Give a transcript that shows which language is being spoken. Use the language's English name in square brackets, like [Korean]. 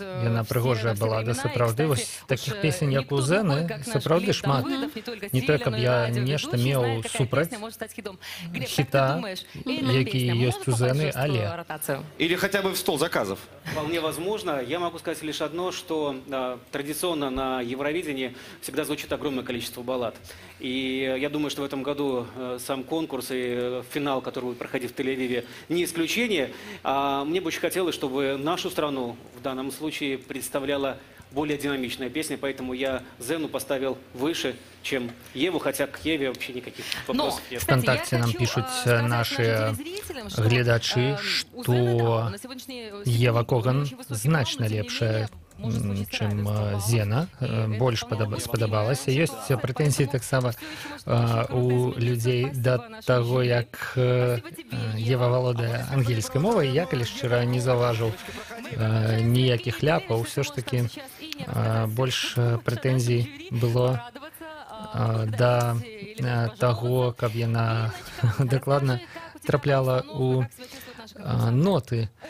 [Belarusian] Яна прыгожая балада, сапраўды. Вось таких песен, як у Зэны, сапраўды шмат. Не то, каб я нешта меў супраць хіта, які ёсць у Зэны, але... [Russian] Или хотя бы в стол заказов. Вполне возможно. Я могу сказать лишь одно, что традиционно на Евровидении всегда звучит огромное количество баллад. И я думаю, что в этом году сам конкурс и финал, который будет проходить в Тель-Авиве, не исключение. Мне бы очень хотелось, чтобы нашу страну в данном случае представляла более динамичная песня, поэтому я Зену поставил выше, чем Еву, хотя к Еве вообще никаких вопросов нет. ВКонтакте нам пишут наши [Belarusian] глядачи, [Russian] что Ева Коган [Belarusian] значно лепшая, чым Зена, больш спадабалася. Ёсць прэтэнзіі таксама у людзей да таго, як Ева валодае ангельскай мовай. Я, калі шчыра, не заўважыў ніякіх ляпаў. Усё ж такі больш прэтэнзій было да таго, каб яна дакладна трапляла у ноты.